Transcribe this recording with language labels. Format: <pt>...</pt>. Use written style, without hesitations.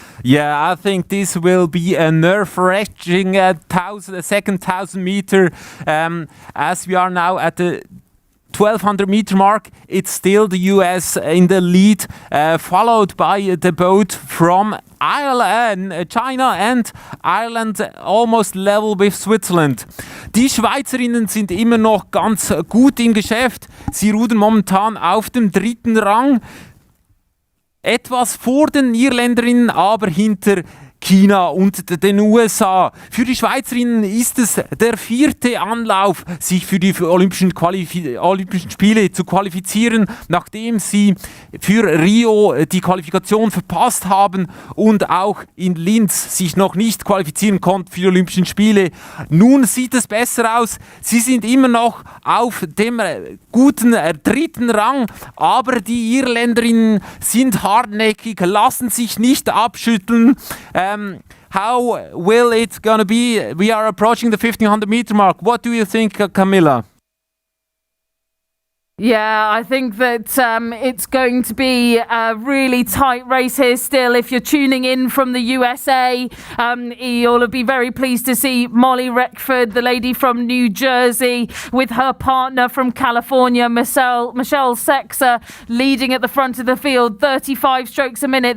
<en>Yeah, I think this will be a nerve-wracking second 1,000 meter. As we are now at the 1,200 meter mark, it's still the US in the lead, followed by the boat from Ireland, China and Ireland almost level with Switzerland.</en> <de>Die Schweizerinnen sind immer noch ganz gut im Geschäft. Sie rudern momentan auf dem 3. Rang. Etwas vor den Irländerinnen, aber hinter China und den USA. Für die Schweizerinnen ist es der 4. Anlauf, sich für die Olympischen Spiele zu qualifizieren, nachdem sie für Rio die Qualifikation verpasst haben und auch in Linz sich noch nicht qualifizieren konnten für die Olympischen Spiele. Nun sieht es besser aus. Sie sind immer noch auf dem guten 3. Rang, aber die Irländerinnen sind hartnäckig, lassen sich nicht abschütteln.</de> <en>How will it gonna be? We are approaching the 1,500 meter mark. What do you think, Camilla? Yeah, I think that it's going to be a really tight race here still. If you're tuning in from the USA, you'll be very pleased to see Molly Reckford, the lady from New Jersey, with her partner from California, Michelle Sexer, leading at the front of the field, 35 strokes a minute.</en>